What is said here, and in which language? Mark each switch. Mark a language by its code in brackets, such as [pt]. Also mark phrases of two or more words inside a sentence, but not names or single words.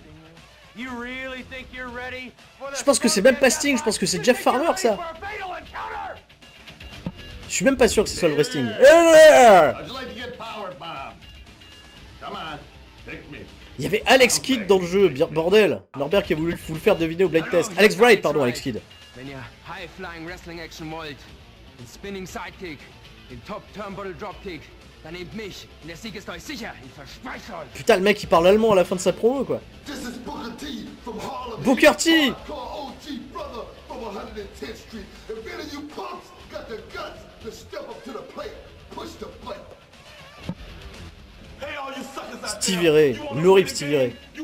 [fr] Je pense que c'est même pas Sting, je pense que c'est Jeff Farmer ça. Je suis même pas sûr que ce soit le vrai Sting. Il y avait Alex Kidd dans le jeu, bordel. Norbert qui a voulu vous le faire deviner au blind test. Alex Wright, pardon, Alex Kidd. [de] Wenn ihr [en] High-Flying Wrestling Action [de] wollt, den [en] Spinning Sidekick, [de] den [en] Top Turnbuckle Dropkick, [de] dann nehmt mich. Der Sieg ist euch sicher, ich verspreche euch. [fr] Putain, le mec il parle allemand à la fin de sa promo quoi. Booker T. Stevie Ray, l'horrible Stevie Ray.